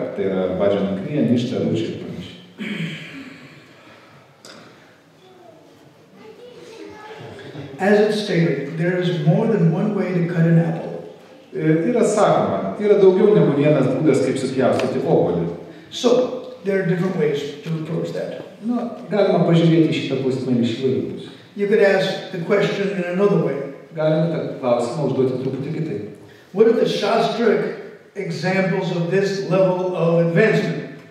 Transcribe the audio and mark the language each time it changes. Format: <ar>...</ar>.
<lt>Tai yra Bhajana Kriya, Nishta, Ručia ir panašiai.</lt> <en>As it's stated, there is more than one way to cut an apple.</en> <lt>Yra sakoma, yra daugiau negu vienas būdas, kaip supjaustyti obuolį.</lt> <en>So, there are different ways to approach that.</en> <lt>Galima pažiūrėti šitą klausimą iš įvairių pusių.</lt> <en>You could ask the question in another way.</en> <lt>Galima tą klausimą užduoti truputį kitaip.</lt> <en>What are the shastric examples of this level of advancement?</en>